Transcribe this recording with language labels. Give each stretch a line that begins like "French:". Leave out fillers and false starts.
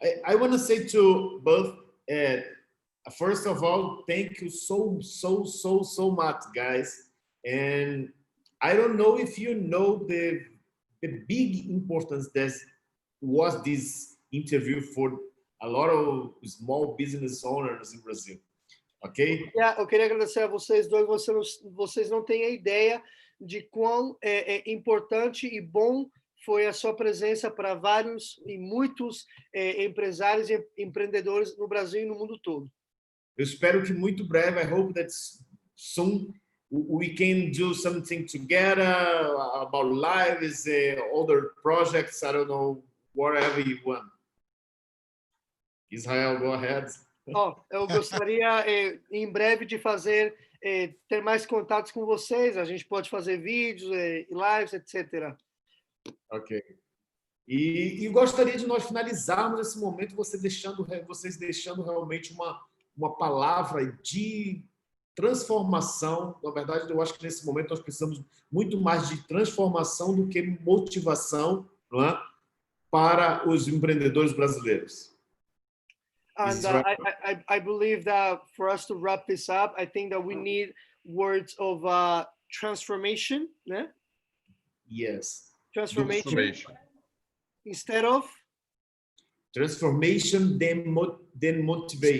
English: I want to say to both, first of all, thank you so much, guys. And I don't know if you know the big importance that was this interview for a lot of small business owners in Brazil. Ok?
Portuguese: Eu queria agradecer a vocês dois. Vocês não têm a ideia de quão importante e bom foi a sua presença para vários e muitos empresários e empreendedores no Brasil e no mundo todo. Eu espero que muito breve,
English: I hope that soon we can do something together about lives, other projects, I don't know, whatever you want. Israel, go ahead.
Portuguese: Eu gostaria em breve de ter mais contatos com vocês. A gente pode fazer vídeos, lives, etc.
English: Ok.
Portuguese: E gostaria de nós finalizarmos esse momento vocês deixando realmente uma palavra de transformação. Na verdade, eu acho que nesse momento nós precisamos muito mais de transformação do que motivação, não é? Para os empreendedores brasileiros.
English: And I believe that for us to wrap this up, I think that we need words of transformation, né? Yes. Transformation. Instead of? Transformation, then motivation.